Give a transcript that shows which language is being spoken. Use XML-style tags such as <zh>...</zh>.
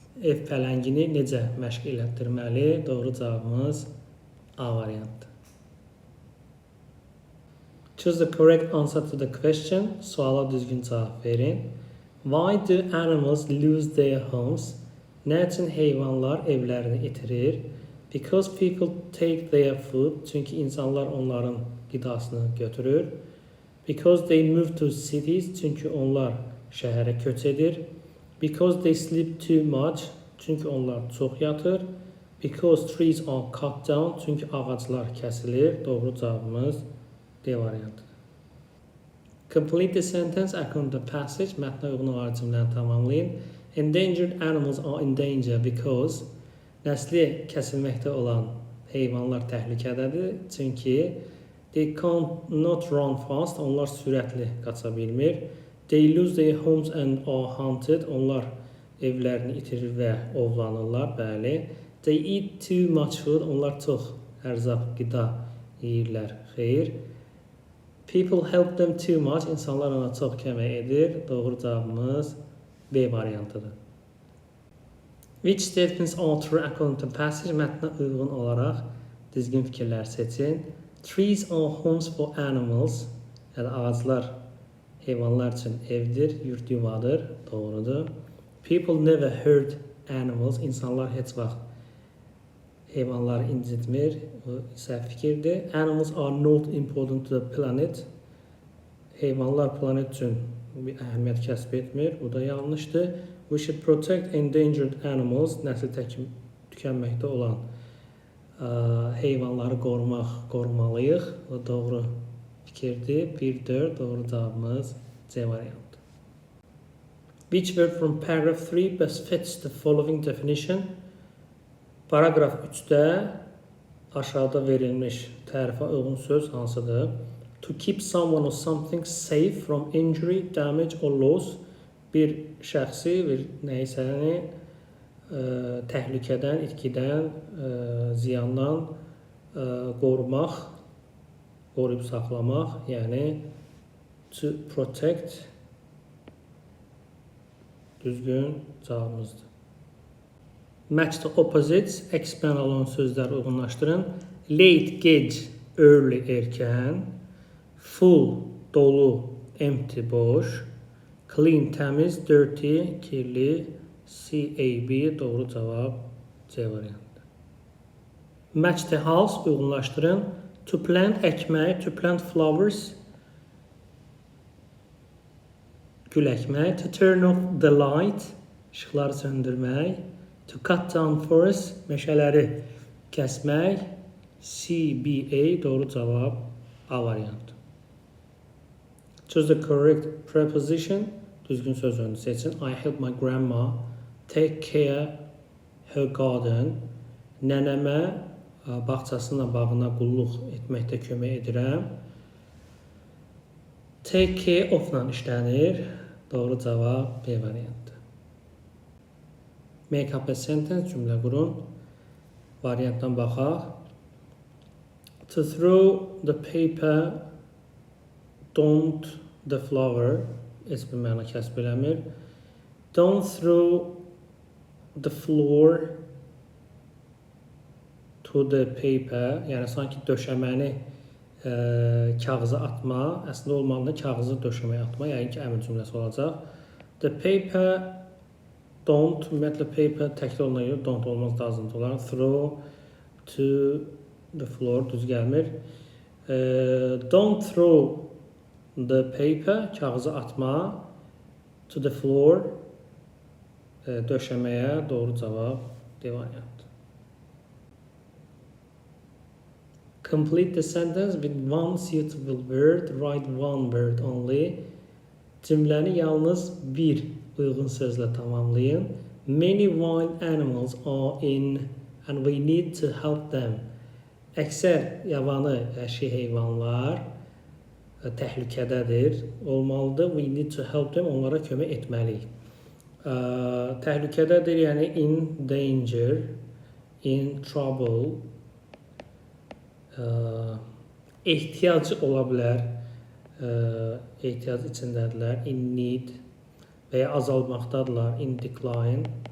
<az>Ev pələngini necə məşq elətdirməli? Doğru cavabımız A variantdır.</az> <en>Choose the correct answer to the question.</en> <az>Suala düzgün cavab verin.</az> <en>Why do animals lose their homes?</en> <az>Nə üçün heyvanlar evlərini itirir?</az> <en>Because people take their food.</en> <az>Çünki insanlar onların qidasını götürür.</az> <en>Because they move to cities.</en> <az>Çünki onlar şəhərə köç edir.</az> <en>Because they sleep too much.</en> <az>Çünki onlar çox yatır.</az> <en>Because trees are cut down.</en> <az>Çünki ağaclar kəsilir. Doğru cavabımız D variantıdır.</az> <en>Complete the sentence according to the passage.</en> <az>Mətnə uyğun olaraq cümləni tamamlayın.</az> <en>Endangered animals are in danger because</en> <az>nəsli kəsilməkdə olan heyvanlar təhlükədədir. Çünki</az> <en>they cannot run fast.</en> <az>Onlar sürətli qaça bilmir.</az> <en>They lose their homes and are hunted.</en> <az>Onlar evlərini itirir və ovlanırlar.</az> <en>Bəli. They eat too much food.</en> <az>Onlar çox ərzaq, qida yeyirlər. Xeyr.</az> <en>People help them too much.</en> <az>İnsanlar ona çox kömək edir. Doğru cavabımız B variantıdır.</az> <en>Which statements are true according to passage?</en> <az>Mətnə uyğun olaraq düzgün fikirlər seçin.</az> <en>Trees are homes for animals.</en> <az>Yəni ağaclar heyvanlar üçün evdir, yurt yuvadır. Doğrudur.</az> <en>People never hurt animals.</en> <az>İnsanlar heç vaxt heyvanları incitmir. Bu səhv fikirdir.</az> <en>Animals are not important to the planet.</en> <az>Heyvanlar planet üçün bir əhəmiyyət kəsb etmir. Bu da yanlışdır.</az> <en>We should protect endangered animals.</en> <az>Nəsli tükənməkdə olan heyvanları qorumalıyıq. Bu doğru fikirdir. 1-4 doğru cavabımız C variantı.</az> <en>Which word from paragraph 3 best fits the following definition?</en> <az>Paragraf 3-də aşağıda verilmiş tərifə uyğun söz hansıdır?</az> <en>To keep someone or something safe from injury, damage or loss.</en> <az>Bir şəxsi, bir nəyisəni təhlükədən, itkidən, ziyandan qorumaq, qoruyub saxlamaq, yəni</az> <en>to protect</en> <az>düzgün cavabımızdır.</az> <en>Match the opposites,</en> <az>əks bəna olan sözləri uyğunlaşdırın.</az> <en>Late, gec, early, erkən. Full, dolu, empty, boş. Clean, təmiz, dirty, kirli.</en> <az>C-A-B, doğru cavab C variantı.</az> <en>Match the house, uyğunlaşdırın. To plant, əkmək. To plant flowers, gül əkmək. To turn off the light, işıqları söndürmək. To cut down forest, meşələri kəsmək.</en> <az>C-B-A, doğru cavab A variantı.</az> <en>Choose the correct preposition.</en> <az>Düzgün sözünü seçin.</az> <en>I help my grandma take care her garden.</en> <az>Nənəmə bağçasına, bağına qulluq etməkdə kömək edirəm. Take care of-la işlənir. Doğru cavab B variantı.</az> <en>Make up a sentence,</en> <az>cümlə qurun. Variantdan baxaq.</az> <en>To throw the paper, don't the flower.</en> <az>Heç bir məna kəsb eləmir.</az> <en>Don't throw the floor to the paper.</en> <az>Yəni sanki döşəməni kağıza atma. Əslində olmalıdır kağızı döşəməyə atma. Yəni ki, əmr cümləsi olacaq.</az> <en>The paper don't,</en> <az>ümumiyyətlə paper təkli oluna görə don't olmaz lazımdır olar.</az> <en>Throw to the floor</en> <az>düz gəlmir.</az> <en>Don't throw the paper,</en> <az>kağızı atma,</az> <en>to the floor,</en> <az>döşəməyə, doğru cavab D variantı.</az> <en>Complete the sentence with one suitable word, write one word only.</en> <az>Cümləni yalnız bir uyğun sözlə tamamlayın.</az> <en>Many wild animals are in and we need to help them.</en> <az>Əksər yabanı vəhşi heyvanlar təhlükədədir, olmalıdır.</az> <en>We need to help them,</en> <az>onlara kömək etməliyik. Təhlükədədir, yəni</az> <en>in danger, in trouble,</en> <az>ehtiyacı ola bilər, ehtiyac içindədirlər,</az> <en>in need</en> <az>və ya azalmaqdadırlar,</az> <en>in decline.</en>